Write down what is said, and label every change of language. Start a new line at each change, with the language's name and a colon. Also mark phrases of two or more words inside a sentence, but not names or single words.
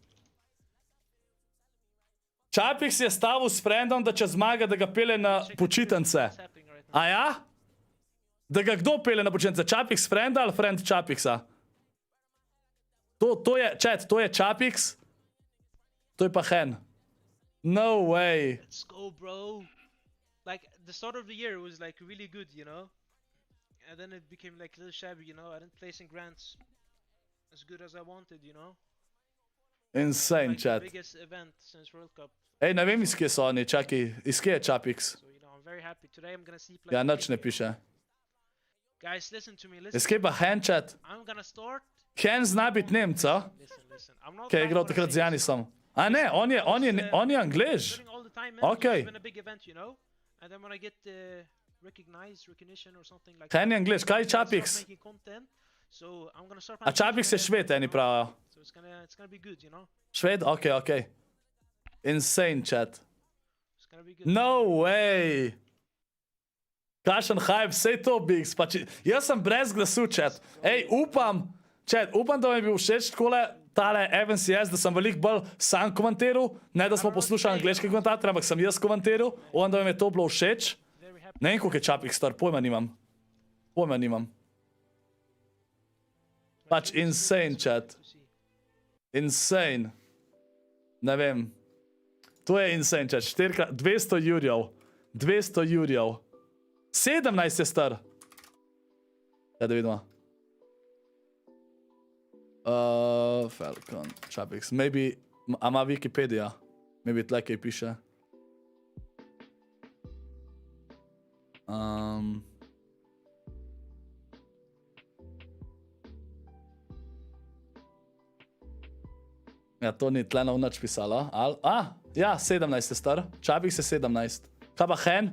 Slovenian: Čapiks je stavil s frendom, da če zmaga, da ga pele na počitnice. A ja? Da ga kdo pele na počitnice? Čapiks frenda ali frend Čapiksa? To je, chat, to je Čapiks. To je pa Hen.
English: No way. Let's go, bro. Like, the start of the year was like really good, you know? And then it became like a little shabby, you know? I didn't place in grants as good as I wanted, you know? Insane, chat. The biggest event since World Cup.
Slovenian: Ej, ne vem, iz kje so oni, čaki. Iz kje je Čapiks?
English: So, you know, I'm very happy. Today I'm gonna sleep like...
Slovenian: Ja, nič ne piše.
English: Guys, listen to me, listen.
Slovenian: Iz kje pa Hen, chat?
English: I'm gonna start...
Slovenian: Hen zna biti Nemca.
English: Listen. I'm not...
Slovenian: Kaj je igral takrat z Janisom. A ne, on je Anglež. Okej.
English: And then when I get recognition or something like
Slovenian: Hen je Anglež, kaj je Čapiks? A Čapiks je Šved, eni pravijo.
English: So it's gonna be good, you know?
Slovenian: Šved? Okej.
English: Insane, chat. No way.
Slovenian: Kašen hype, sej to, Bigs. Jaz sem brez glasu, chat. Ej, upam, da mi je bil všeč takole tale FNCS, da sem veliko bolj sam komentiral, ne da smo poslušali angleške komentatorje, ampak sem jaz komentiral, da mi je to bilo všeč. Ne vem, koliko je Čapik star, pojma nimam.
English: Pač insane, chat. Insane.
Slovenian: Ne vem. To je
English: insane, chat.
Slovenian: 200 jurjev. 200 jurjev. 17 je star. Ja, da vidimo. Falcon, Chapix. Maybe, a ima Wikipedia? Maybe tle kaj piše. Ja, to ni tle na vnač pisalo. Ja, 17 je star. Chapix je 17. Kaj pa Hen?